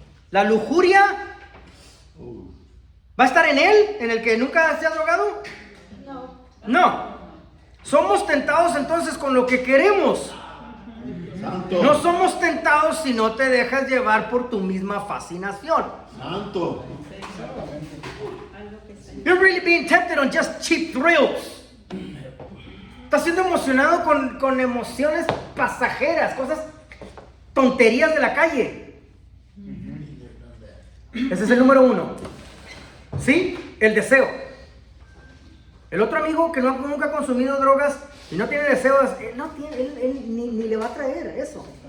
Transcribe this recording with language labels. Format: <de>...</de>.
<es>La lujuria ¿va a estar en él? ¿En el que nunca se ha drogado? No. Somos tentados entonces con lo que queremos. Santo. No somos tentados si no te dejas llevar por tu misma fascinación. Santo.</es> <en>You're really being tempted on just cheap thrills.</en> <es>Estás siendo emocionado con emociones pasajeras, cosas, tonterías de la calle. Ese es el número uno. ¿Sí? El deseo. El otro amigo que nunca ha consumido drogas y no tiene deseos, él ni le va a traer eso.</es>